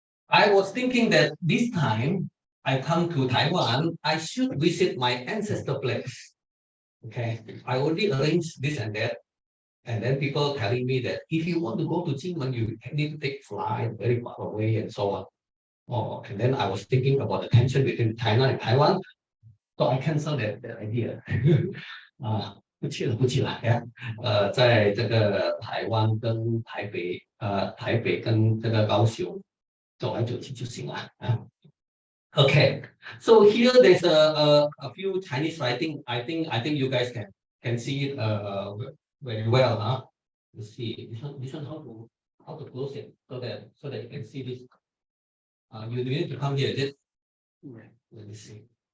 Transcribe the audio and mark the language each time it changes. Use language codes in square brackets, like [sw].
[en] I was thinking that this time I come to Taiwan, I should visit my ancestor place. Okay. I already arranged this and that. And then people telling me that if you want to go to Jingmen, you need to take flight very far away and so on. Oh, and then I was thinking about the tension between China and Taiwan. So I canceled that idea. [zh] 不去了，不去了呀。在这个台湾跟台北跟这个高雄走来走去就行了啊。 [en] Okay, so here there's a few Chinese writing. I think you guys can see it very well, huh? Let's see this one how to close it so that you can see this. You need to come here. This. Let me see.